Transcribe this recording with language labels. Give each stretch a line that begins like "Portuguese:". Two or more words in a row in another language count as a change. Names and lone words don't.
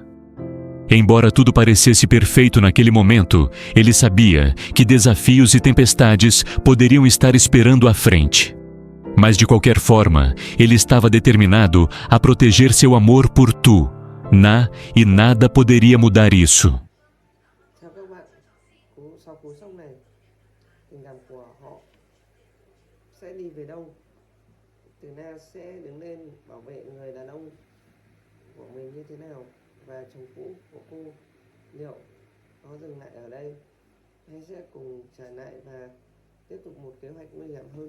Portuguese: Embora tudo parecesse perfeito naquele momento, ele sabia que desafios e tempestades poderiam estar esperando à frente. Mas de qualquer forma, ele estava determinado a proteger seu amor por Tu Na e nada poderia mudar isso.
Vietnamese: Theo các bạn, sau cú sốc này, tình cảm của họ sẽ đi về đâu? Từ Na sẽ đứng lên bảo vệ người đàn ông của mình như thế nào? Và chồng cũ của cô liệu có dừng lại ở đây hay sẽ cùng trở lại và tiếp tục một kế hoạch nguy hiểm hơn?